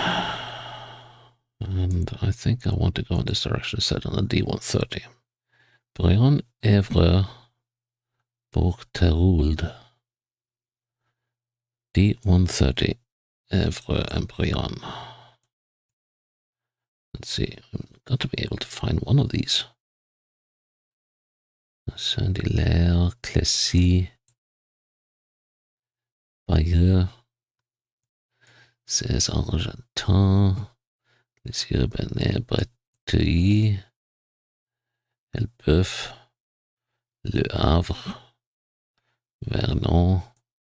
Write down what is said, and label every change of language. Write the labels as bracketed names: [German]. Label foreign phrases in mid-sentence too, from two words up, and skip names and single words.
[English] And I think I want to go in this direction instead on the D130. Brion, Évreux, Bourg-Terould. D130, Évreux and Brion. Let's see, I've got to be able to find one of these. Saint-Hilaire, Clécy, Bayeux, Cés-Argentin, les Urbanais, Breteuil, Elbeuf, Le Havre, Vernon.